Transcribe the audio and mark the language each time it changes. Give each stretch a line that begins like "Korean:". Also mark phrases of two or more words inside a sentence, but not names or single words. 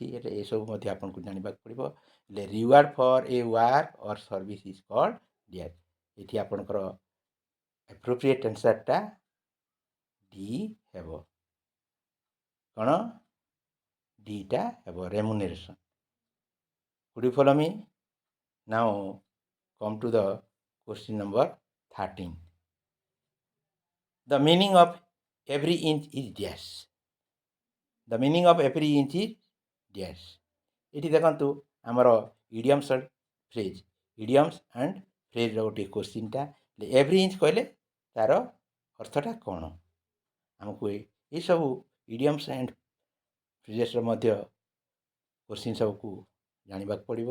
Odia: ହେଲେ ଏସବୁ ମଧ୍ୟ ଆପଣଙ୍କୁ ଜାଣିବାକୁ ପଡ଼ିବ। ହେଲେ
English: reward for a work or service is called dash.
Odia: ଏଠି ଆପଣଙ୍କର
English: appropriate answer
Odia: ଡି ହେବ। କ'ଣ? ଡିଟା ହେବ, ରେମୁନେରେସନ୍।
English: Could you follow me? Now come to the question number 13. The meaning of every inch is dash. The meaning of every inch is dash.
Odia: ଏଠି ଦେଖନ୍ତୁ ଆମର
English: idioms phrase, idioms and phrase
Odia: ଗୋଟିଏ କୋଶ୍ଚିନ୍ଟା।
English: every inch
Odia: କହିଲେ ତା'ର ଅର୍ଥଟା କ'ଣ? ଆମକୁ ଏସବୁ
English: idioms and phrases
Odia: ମଧ୍ୟ କୋଶ୍ଚିନ୍ ସବୁକୁ ଜାଣିବାକୁ ପଡ଼ିବ।